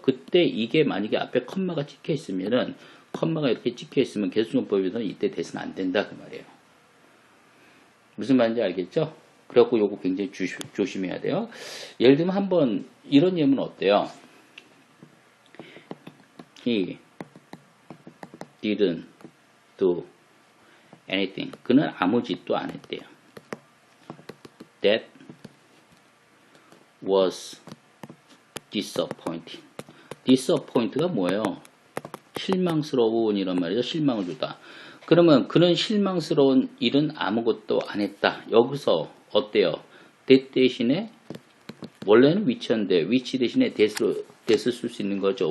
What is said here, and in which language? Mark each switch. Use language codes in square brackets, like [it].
[ko] 그때 이게 만약에 앞에 컴마가 찍혀 있으면은 컴마가 이렇게 찍혀 있으면 개수용법에서는 이때 that은 안 된다 그 말이에요. 무슨 말인지 알겠죠? 그래갖고 요거 굉장히 조심해야 돼요. 예를 들면 한번 이런 예문 어때요? [en] He didn't do anything. [ko] 그는 아무 짓도 안 했대요. [en] That was disappointing. [ko] disappoint가 뭐예요? 실망스러운 이란 말이죠. 실망을 주다. 그러면 그는 실망스러운 일은 아무것도 안 했다. 여기서 어때요? that 대신에 원래는 which인데 which 대신에 that을 쓸 수 있는 거죠.